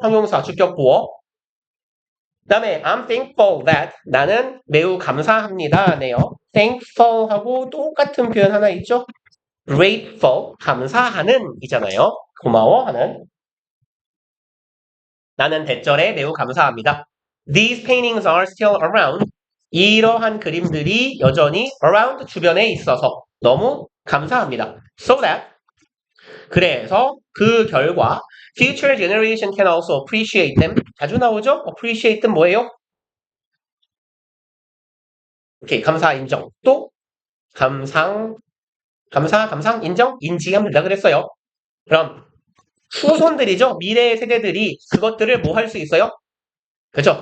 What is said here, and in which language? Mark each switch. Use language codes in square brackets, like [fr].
[ko] 형용사 주격 보어. 그 다음에 [en] I'm thankful that [ko] 나는 매우 감사합니다 네요. thankful하고 똑같은 표현 하나 있죠? grateful, 감사하는 이잖아요. 고마워하는. 나는 대절에 매우 감사합니다. [en] These paintings are still around. [ko] 이러한 그림들이 여전히 around 주변에 있어서 너무 감사합니다. [en] So that [ko] 그래서 그 결과 [en] future generation can also appreciate them. [ko] 자주 나오죠? appreciate는 뭐예요? 오케이, 감사, 인정. 또 감상, 감상, 인정, 인지하면 된다 그랬어요. 그럼 후손들이죠. 미래의 세대들이 그것들을 뭐 할 수 있어요? 그죠?